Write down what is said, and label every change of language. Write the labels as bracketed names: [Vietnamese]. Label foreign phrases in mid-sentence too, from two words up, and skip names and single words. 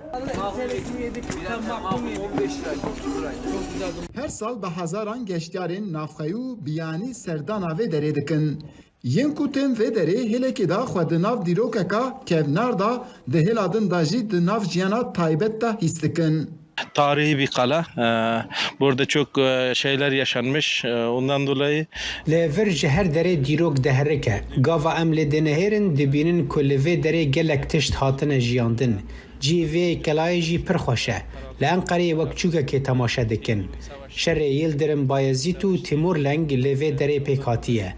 [Kurdish] Her sal bi hezaran geştyarên navxeyû biyanî serdana vê derê dikin. Yên ku tên vê derê hêlekê da xwe di nav dîrokeka kevnar da di hêla din da jî di nav jiyana taybet da hîs dikin. [Turkish] Tarihi bir kale. Burada çok şeyler yaşanmış. Ondan dolayı [Kurdish] Lever ji her dere dîrok deherike. Gava em lê deneherin dibînin ku li vê derê gelek tişt hatine jiyandin. Cî vê kelayê jî pir xweş e. Li Enqereyê wek çûkekê temaşe dikin. Şerê Yildirim Bayezîd û Timur Leng li vê derê pêk hatiye.